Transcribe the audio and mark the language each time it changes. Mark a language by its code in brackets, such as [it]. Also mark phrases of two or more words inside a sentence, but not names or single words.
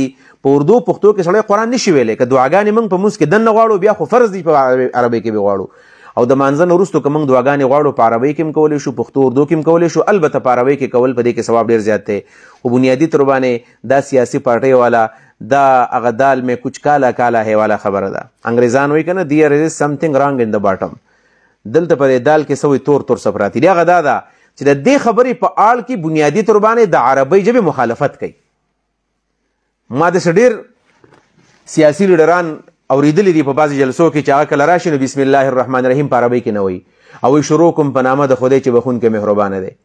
[ps] په اردو پښتو کې سړی قرآن نشي ویلی، که دعاګانې موږ په منځ کې دننه غواړو بیا خو فرض دي په عربۍ کې به غواړو. او د مانځه نه وروستو که موږ دعاګانې غواړو په عربۍ کې هم کولی شو، پښتو اردو کې هم کولی شو. البته په عربۍ کې کول په دې کې ثواب ډېر زیات دی. خو بنیادي طور باندې دا سیاسي پارټۍ والا دا هغه [ur] دال میں کچھ کالا کالا ہے [ps] والا خبره ده. انګریزان وایي که نه [en] there is something wrong in the bottom. [ps] دلته په دې دال کې څه وایي تور تور څه پراتی دي. هغه دا ده چې د دې خبرې په آړ کې بنیادي طور باندې د عربۍ ژبې مخالفت کوي. ما داسې ډېر سیاسي لیډران اورېدلي دي په بعضې جلسو کې چې هغه کله راشي نو [ar] بسم الله الرحمن الرحیم [ps] په عربۍ کې نه وایي، او شروع کوم په نامه د خدای چې بخونکی مهربانه دی.